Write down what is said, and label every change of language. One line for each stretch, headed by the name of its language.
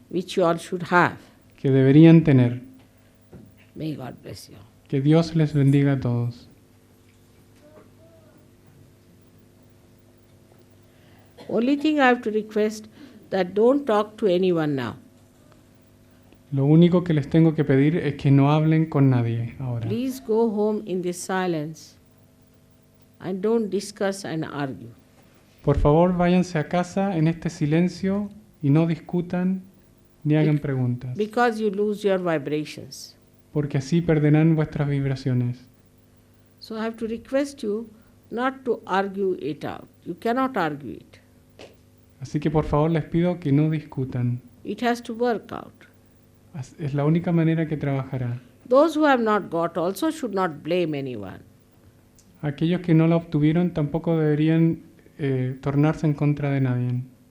English: which you all should have.
Spanish: que deberían tener.
English: May God bless you.
Spanish: Que Dios les bendiga a todos.
English: Only thing I have to request that don't talk to anyone now.
Spanish: Lo único que les tengo que pedir es que no hablen con nadie ahora.
English: Please go home in this silence and don't discuss and argue.
Spanish: Por favor, váyanse a casa en este silencio y no discutan ni hagan preguntas,
English: Because you lose your vibrations.
Spanish: porque así perderán vuestras vibraciones.
English: So I have to request you not to argue it out. You cannot argue it.
Spanish: Así que por favor les pido que no discutan.
English: It has to work out.
Spanish: Es la única manera que trabajará.
English: Those who have not got also should not blame anyone.
Spanish: Aquellos que no la obtuvieron tampoco deberían tornarse en contra de nadie.